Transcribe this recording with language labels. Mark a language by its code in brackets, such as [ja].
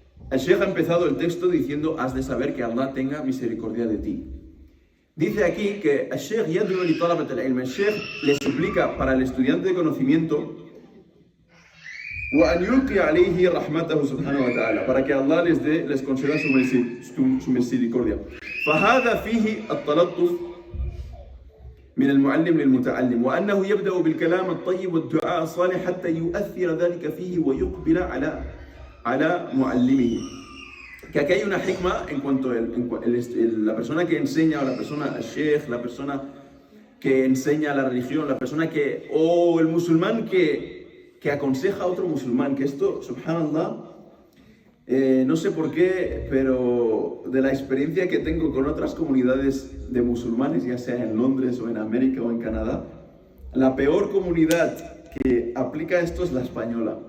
[es] El Sheikh ha empezado el texto diciendo, has de saber que Allah tenga misericordia de ti. Dice aquí que el Sheikh [ar] yad'u li talabat al-ilm. [es] El Sheikh le suplica para el estudiante de conocimiento [ar] وأن يلقي عليه رحمته سبحانه وتعالى, [es] para que Allah les conceda su misericordia. [ar] فهذا فيه التلطف من المعلم للمتعلم, وأنه يبدأ بالكلام الطيب والدعاء الصالح حتى يؤثر ذلك فيه ويقبل على معلمه. [es] Que aquí hay una hikma en cuanto la persona que enseña, o la persona, el sheikh, la persona que enseña la religión, la persona o el musulmán que aconseja a otro musulmán, que esto, subhanallah, no sé por qué, pero de la experiencia que tengo con otras comunidades de musulmanes, ya sea en Londres o en América o en Canadá, la peor comunidad que aplica esto es la española.